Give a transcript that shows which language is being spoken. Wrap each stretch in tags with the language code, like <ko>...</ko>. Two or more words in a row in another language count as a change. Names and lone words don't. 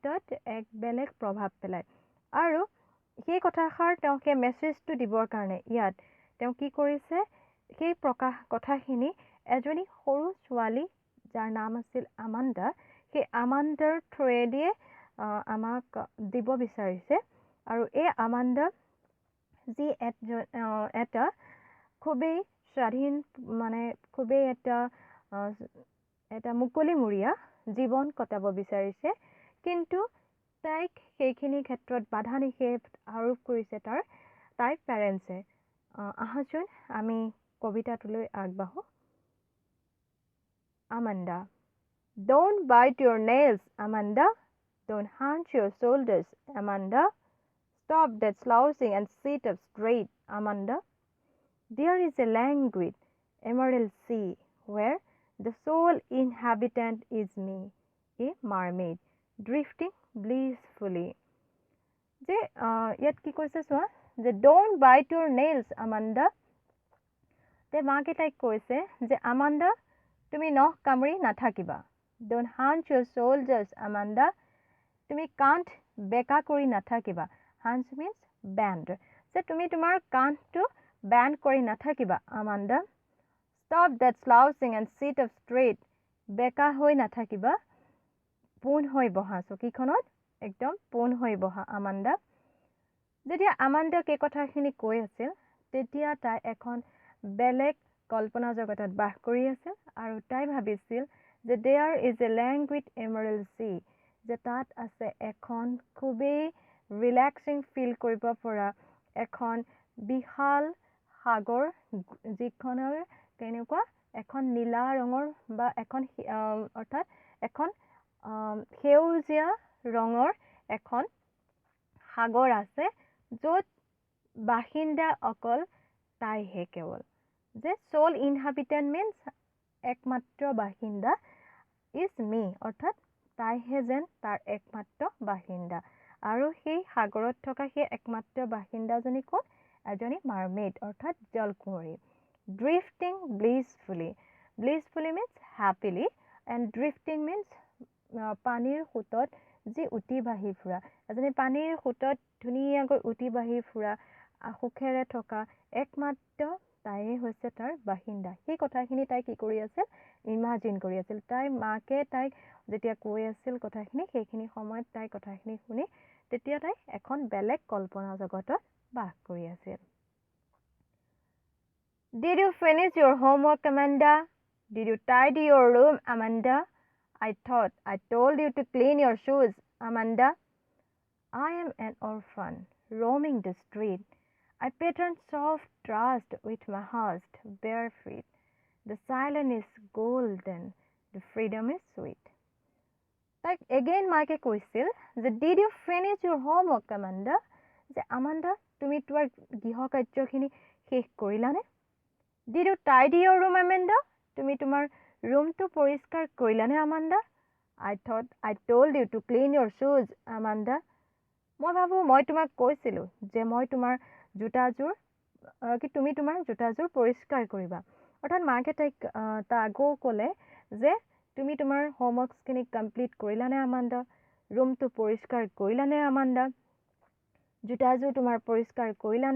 <as>এক বেলেগ প্ৰভাৱ পেলায় আৰু সেই কথাষাৰ তেওঁ সেই মেছেজটো দিবৰ কাৰণে ইয়াত তেওঁ কি কৰিছে সেই কথাখিনি এজনী সৰু ছোৱালী যাৰ নাম আছিল আমাণ্ডা সেই আমাণ্ডাৰ থ্ৰুৱেদিয়ে আমাক দিব বিচাৰিছে আৰু এই আমাণ্ডা যি এটা খুবেই স্বাধীন মানে খুবেই এটা মুকলিমূৰীয়া জীৱন কটাব বিচাৰিছে কিন্তু তাইক সেইখিনি ক্ষেত্ৰত বাধা নিষেধ আৰোপ কৰিছে তাইৰ পেৰেণ্টছে আহাচোন আমি কবিতাটোলৈ আগবাঢ়োঁ Amanda.</as> <en>Don't bite your nails, Amanda. Don't hunch your shoulders, Amanda. Stop that slouching and sit up straight, Amanda. There is a languid, emerald sea where the sole inhabitant is me, a mermaid, drifting blissfully.</en> <as>যে ইয়াত কি কৈছে চোৱা যে</as> <en>don't bite your nails, Amanda.</en> <as>তে মাকে তাইক কৈছে যে আমাণ্ডা তুমি নখ কামুৰি নাথাকিবা</as> <en>Don't hunch your shoulders, Amanda.</en> <as>তুমি কান্ধ বেকা কৰি নাথাকিবা</as> <en>Hunch means bend.</en> <as>যে তুমি তোমাৰ কান্ধটো বেণ্ড কৰি নাথাকিবা Amanda.</as> <en>Stop that slouching and sit up straight.</en> <as>বেকা হৈ নাথাকিবা, পোন হৈ বহা চকীখনত, একদম পোন হৈ বহা আমাণ্ডা। যেতিয়া আমাণ্ডাক এই কথাখিনি কৈ আছিল, তেতিয়া তাই এখন বেলেগ কল্পনা জগতত বাস কৰি আছিল আৰু তাই ভাবিছিল যে</as> <en>there is a languid emerald sea,</en> <as>যে তাত আছে এখন খুবেই</as> <en>relaxing feel</en> <as>কৰিব পৰা এখন বিশাল সাগৰ, যিখনৰ কেনেকুৱা এখন নীলা ৰঙৰ বা এখন অৰ্থাৎ এখন সেউজীয়া ৰঙৰ এখন সাগৰ আছে, য'ত বাসিন্দা অকল তাইহে কেৱল।</as> <en>যে sole inhabitant means</en> <as>একমাত্ৰ বাসিন্দা</as> <en>is me,</en> <as>অৰ্থাৎ তাইহে যেন তাৰ একমাত্ৰ বাসিন্দা। আৰু সেই সাগৰত থকা সেই একমাত্ৰ বাসিন্দাজনী কোন? এজনী মাৰ্মেইড, অৰ্থাৎ জলকুঁৱৰী।</as> <en>Drifting blissfully. Blissfully means happily and drifting means</en> <as>পানীৰ সোঁতত যি উটি বাঢ়ি ফুৰা। এজনী পানীৰ সোঁতত ধুনীয়াকৈ উটি বাঢ়ি ফুৰা, সুখেৰে থকা একমাত্ৰ তাইয়ে হৈছে তাৰ বাসিন্দা। সেই কথাখিনি তাই কি কৰি আছিল? ইমাজিন কৰি আছিল। তাইৰ মাকে তাইক যেতিয়া কৈ আছিল কথাখিনি, সেইখিনি সময়ত তাই কথাখিনি শুনি তেতিয়া তাই এখন বেলেগ কল্পনা জগতত বাস কৰি আছিল।</as> <en>Did you finish your homework, Amanda? Did you tidy your room, Amanda? I thought I told you to clean your shoes, Amanda. I am an orphan, roaming the street. I pattern soft dust with my hushed bare feet. The silence is golden, the freedom is sweet. Like again,</en> <as>মাকে কৈছিল যে</as> <en>did you finish your homework, Amanda?</en> <as>যে আমাণ্ডা, তুমি তোমাৰ গৃহ কাৰ্যখিনি শেষ কৰিলানে?</as> <en>Did you tidy your room, Amanda?</en> <as>তুমি তোমাৰ ৰুমটো পৰিষ্কাৰ কৰিলানে, আমাণ্ডা?</as> <en>I thought I told you to clean your shoes, Amanda.</en> <as>মই ভাবোঁ মই তোমাক কৈছিলোঁ যে মই তোমাৰ জোতাযোৰ তুমি তোমাৰ জোতাযোৰ পৰিষ্কাৰ কৰিবা। অৰ্থাৎ মাকে তাইক আকৌ ক'লে যে তুমি তোমাৰ হোমৱৰ্কছখিনি কমপ্লিট কৰিলানে, আমাণ্ডা? ৰুমটো পৰিষ্কাৰ কৰিলানে, আমাণ্ডা? জোতাযোৰ তোমাৰ পৰিষ্কাৰ কৰিলানে?</as>